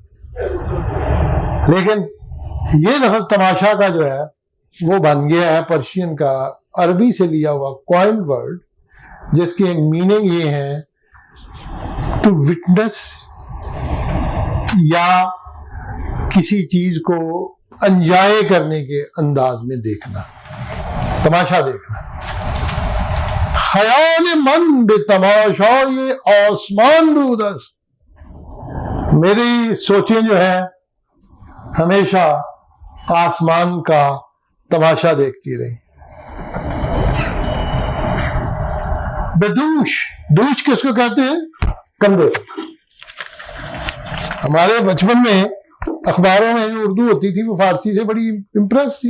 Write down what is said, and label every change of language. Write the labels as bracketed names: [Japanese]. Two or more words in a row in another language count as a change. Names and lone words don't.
[Urdu] لیکن یہ لفظ تماشا کا جو ہے وہ بن گیا ہے پرشین کا عربی سے لیا ہوا [English] coined word, [Urdu] جس کے میننگ یہ ہے [English] to witness, [Urdu] یا کسی چیز کو انجوائے کرنے کے انداز میں دیکھنا, تماشا دیکھنا. [Persian] خیال من بے تماشای آسمان بود است, [Urdu] میری سوچیں جو ہیں ہمیشہ آسمان کا تماشا دیکھتی رہی. بدوش, دوش کس کو کہتے ہیں؟ کندھے. ہمارے بچپن میں اخباروں میں جو اردو ہوتی تھی وہ فارسی سے بڑی امپریس تھی.